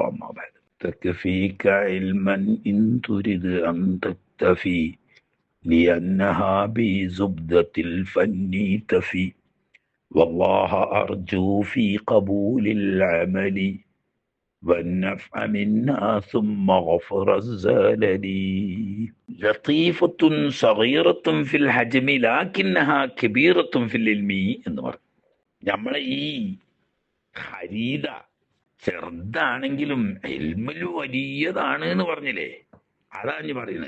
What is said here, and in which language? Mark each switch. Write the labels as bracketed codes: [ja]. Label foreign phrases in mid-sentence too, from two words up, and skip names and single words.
[ar] ما بعد، تكفيك علما إن تريد أن تكتفي لأنها بزبدة الفن تفي، والله أرجو في قبول العمل والنفع منا ثم غفر الزلل. لطيفة صغيرة في الحجم لكنها كبيرة في العلم [ml] എന്ന് പറയും. നമ്മളെ ഈ ഖരീദ ചെറുതാണെങ്കിലും ഇൽമിൽ വലിയതാണ് എന്ന് പറഞ്ഞില്ലേ, അതാണ് ഞാൻ പറയുന്നത്.